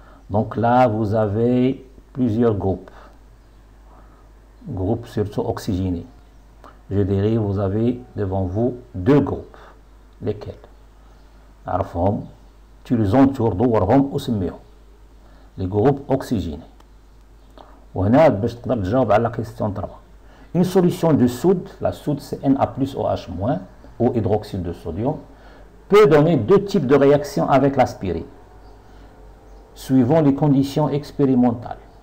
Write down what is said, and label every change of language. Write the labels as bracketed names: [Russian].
[French] Donc là, vous avez plusieurs groupes. Groupes surtout oxygénés. Je dirais, vous avez devant vous deux groupes. Lesquels? [Arabic] عرفهم. [French] Tu les entoures [Arabic] دورهم وسميهم. [French] Les groupes oxygénés. [Arabic] وهنا باش تقدر تجاوب على [French] la question 3. Une solution de soude, la soude c'est Na+OH- ou hydroxyde de sodium, peut donner deux types de réactions avec l'aspirine, suivant les conditions expérimentales.